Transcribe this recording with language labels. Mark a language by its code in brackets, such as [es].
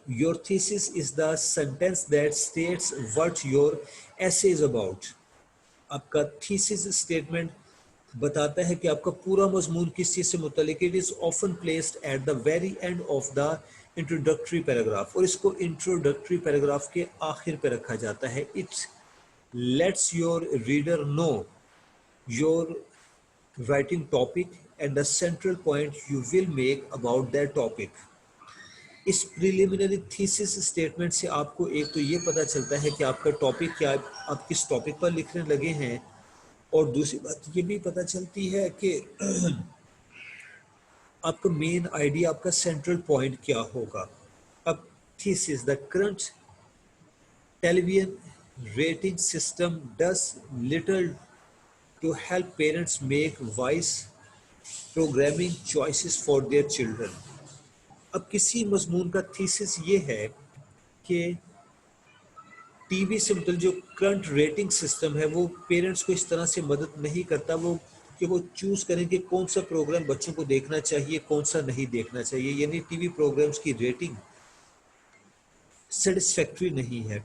[en] Your thesis is the sentence that states what your essay is about. [ur] آپ کا thesis statement بتاتا ہے کہ آپ کا پورا مضمون کس چیز سے متعلق ہے. [en] it is often placed at the very end of the introductory paragraph, [ur] اور اس کو انٹروڈکٹری پیراگراف کے آخر پہ رکھا جاتا ہے. [en] It lets your reader know your writing topic and the central point you will make about that topic. [ur] اس preliminary thesis statement سے آپ کو ایک تو یہ پتا چلتا ہے کہ آپ کا ٹاپک کیا, آپ کس ٹاپک پر لکھنے لگے ہیں, اور دوسری بات یہ بھی پتا چلتی ہے کہ آپ کا مین آئیڈیا, آپ کا سینٹرل پوائنٹ کیا ہوگا. [en] اب thesis, the current television rating system does little to help parents make wise programming choices for their children. [ur] اب کسی مضمون کا تھیسس یہ ہے کہ ٹی وی سے متعلق جو کرنٹ ریٹنگ سسٹم ہے وہ پیرنٹس کو اس طرح سے مدد نہیں کرتا وہ کہ وہ چوز کریں کہ کون سا پروگرام بچوں کو دیکھنا چاہیے, کون سا نہیں دیکھنا چاہیے. یعنی ٹی وی پروگرامز کی ریٹنگ سیٹسفیکٹری نہیں ہے.